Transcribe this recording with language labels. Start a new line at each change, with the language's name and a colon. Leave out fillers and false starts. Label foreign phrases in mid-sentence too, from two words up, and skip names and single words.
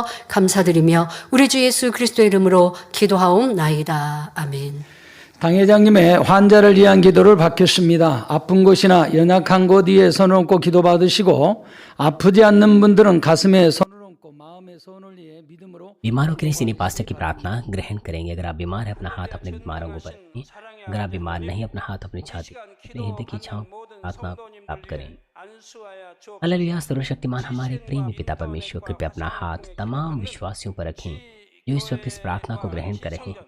Korean: 감사드리며 우리 주 예수 그리스도의 이름으로 기도하옵나이다. 아멘. 당 회장님의 환자를 위한 기도를 받겠습니다. 아픈 곳이나 연약한 곳 위에 손을 얹고 기도받으시고 아프지 않는 분들은 가슴에 손을 얹고 마음에 손을 위해 믿음으로
Hindi: बीमारों के लिए
English: senior pastor
Hindi: की प्रार्थना ग्रहण करेंगे। अगर आप बीमार हैं अपना हाथ अपने बीमारों को रखें। अगर आप बीमार नहीं अपना हाथ अपनी छाती अपने हृदय की छांव प्रार्थना प्राप्त करें। हालेलुया। सर्वशक्तिमान हमारे प्रेमी पिता परमेश्वर कृपया अपना हाथ तमाम विश्वासियों पर रखें जो इस वक्त इस प्रार्थना को ग्रहण कर रहे हैं।